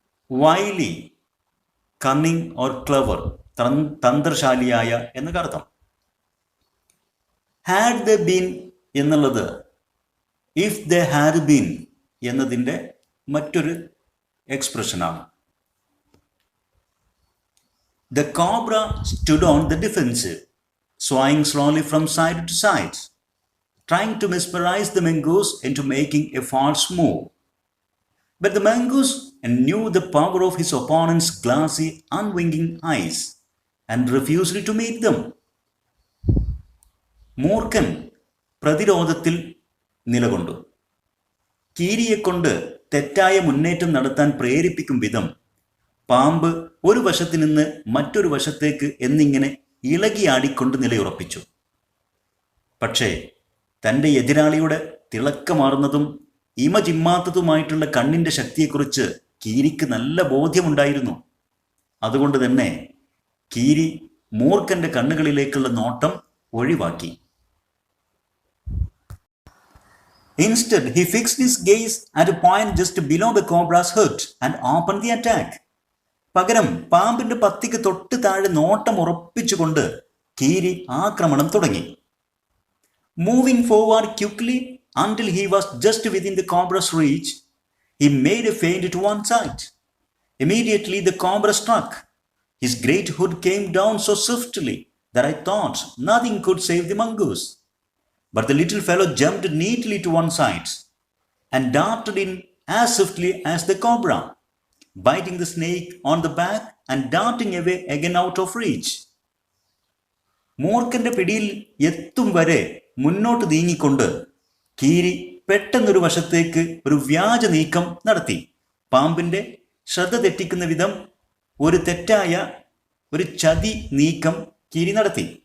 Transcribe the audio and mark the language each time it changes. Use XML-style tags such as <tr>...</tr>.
<en>wily, cunning or clever,</en> <ml>തന്ത്രശാലിയായ എന്നൊക്കെ അർത്ഥം.</ml> <en>had they been എന്നുള്ളത് if they had been</en> <ml>എന്നതിൻ്റെ മറ്റൊരു എക്സ്പ്രഷനാണ്.</ml> <en>The cobra stood on the defensive, swaying slowly from side to side, trying to mesmerize the mongoose into making a false move. But the mongoose knew the power of his opponent's glassy, unwinking eyes and refused to meet them.</en> <ml>മൂർഖൻ പ്രതിരോധത്തിൽ നിലകൊണ്ടു. കീരിയെക്കൊണ്ട് തെറ്റായ മുന്നേറ്റം നടത്താൻ പ്രേരിപ്പിക്കും വിധം പാമ്പ് ഒരു വശത്ത് നിന്ന് മറ്റൊരു വശത്തേക്ക് എന്നിങ്ങനെ ഇളകിയാടിക്കൊണ്ട് നിലയുറപ്പിച്ചു. പക്ഷേ തൻ്റെ എതിരാളിയുടെ തിളക്കമാർന്നതും ഇമചിമ്മാത്തതുമായിട്ടുള്ള കണ്ണിൻ്റെ ശക്തിയെക്കുറിച്ച് കീരിക്ക് നല്ല ബോധ്യമുണ്ടായിരുന്നു. അതുകൊണ്ട് തന്നെ കീരി മൂർഖൻ്റെ കണ്ണുകളിലേക്കുള്ള നോട്ടം ഒഴിവാക്കി.</ml> <en>Instead, he fixed his gaze at a point just below the cobra's head and opened the attack.</en> <ml>പകരം പാമ്പിന്റെ പത്തിക്ക് തൊട്ട് താഴെ നോട്ടം ഉറപ്പിച്ചുകൊണ്ട് കീരി ആക്രമണം തുടങ്ങി.</ml> <en>Moving forward quickly until he was just within the cobra's reach, he made a feint to one side. Immediately the cobra struck. His great hood came down so swiftly that I thought nothing could save the mongoose. But the little fellow jumped neatly to one side and darted in as swiftly as the cobra, biting the snake on the back and darting away again out of reach.</en> <ml>മൂർഖന്റെ പിടിയിൽ എത്തും വരെ മുന്നോട്ട് നീങ്ങിക്കൊണ്ട് കീരി പെട്ടെന്നൊരു വശത്തേക്ക് ഒരു വ്യാജ നീക്കം നടത്തി. പാമ്പിന്റെ ശ്രദ്ധ തെറ്റിക്കുന്ന വിധം ഒരു തെറ്റായ ഒരു ചതി നീക്കം കീരി നടത്തി.</ml>